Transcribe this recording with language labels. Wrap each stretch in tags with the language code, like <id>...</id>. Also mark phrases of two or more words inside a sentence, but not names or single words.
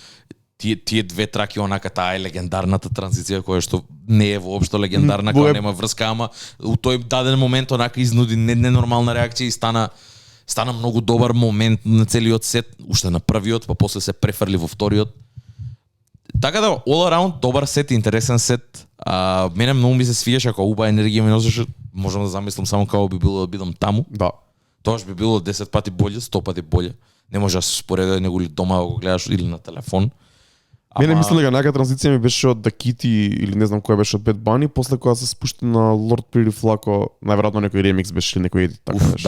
<mk>Тие две траки онака, таа е легендарната транзиција која што не е воопшто легендарна, која нема врска, ама у тој даден момент онака изнуди ненормална реакција и стана многу добар момент на целиот сет, уште на првиот, па после се префрли во вториот. Така да,</mk> <en>all around,</en> <mk>добар сет, интересен сет. Мене многу ми се свиеше, ако убава енергија ми носеше, можам да замислам само како би било да бидам таму. Да. Тоаш би било 10 пати боле, 100 пати боле. Не може да се спореди него ли дома да го гледаш или на телефон. Мене мислам дека најака транзиција ми беше од The Kitty или не знам која беше од Bad Bunny, после кога се спушти на Lord Pretty Flaco, најверојатно некој ремикс беше или некој едит така беше.</mk>